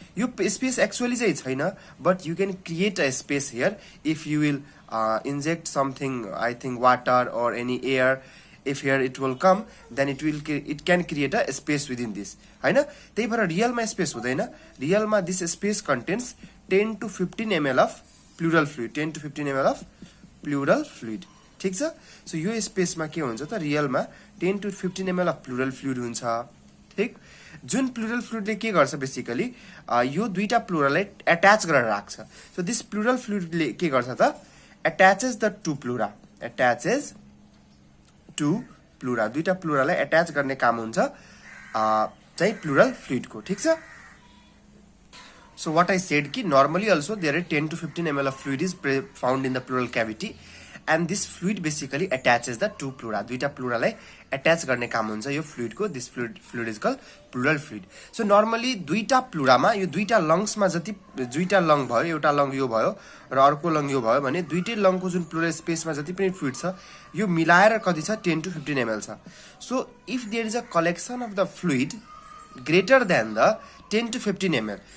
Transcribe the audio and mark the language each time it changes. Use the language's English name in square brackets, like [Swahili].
[Nepali] यो space actually चाहिँ छैन, [English] But you can create a space here if you will inject something, I think water or any air. If here it will come, then it can create a space within this हैन. [Nepali] त्यही भएर रियलमा space हुँदैन. [English] रियलमा this space contains 10 to 15 ml of pleural fluid. 10 to 15 ml of pleural fluid. [Nepali] ठीक छ. So यो स्पेसमा के हुन्छ त रियलमा [English] 10 to 15 ml of pleural fluid [Nepali] हुन्छ. ठीक. जुन pleural fluidले के गर्छ बेसिकली यो दुईटा प्लुरालाई एट्याच गरेर राख्छ. सो दिस pleural fluidले के गर्छ त [English] attaches the two pleura. Attaches to pleura. [Nepali] दुईटा प्लुरालाई एट्याच गर्ने काम हुन्छ चाहिँ pleural fluid को. ठीक छ. [English] So what I said कि normally also there is 10 to 15 ml of fluid is found in the pleural cavity, and this fluid basically attaches the two pleura. [Nepali] दुईटा प्लुरालाई एट्याच गर्ने काम हुन्छ यो फ्लुइड को. [English] This fluid is called pleural fluid. [Nepali] So normally दुईटा प्लुरामा यो दुईटा लंग्समा जति दुईटा लंग भयो, एउटा लंग यो भयो र अर्को लंग यो भयो भने दुईटै लंगको जुन प्लुरल स्पेसमा जति पनि फ्लुइड छ यो मिलाएर कति छ 10 to 15 ml छ. [English] So if there is a collection of the fluid greater than the 10 to 15 ml.